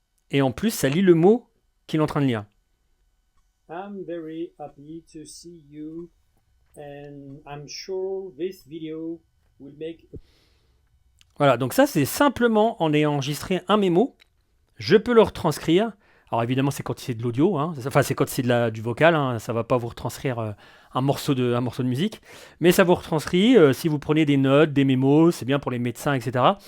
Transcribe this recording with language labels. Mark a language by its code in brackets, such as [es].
[fr] Et en plus, ça lit le mot qu'il est en train de lire. [en] I'm very happy to see you and I'm sure this video will make... [fr] Voilà, donc ça c'est simplement en ayant enregistré un mémo, je peux le retranscrire. Alors évidemment c'est quand c'est de l'audio, hein. Enfin c'est quand c'est du vocal, hein. Ça ne va pas vous retranscrire un morceau de musique, mais ça vous retranscrit, si vous prenez des notes, des mémos, c'est bien pour les médecins, etc.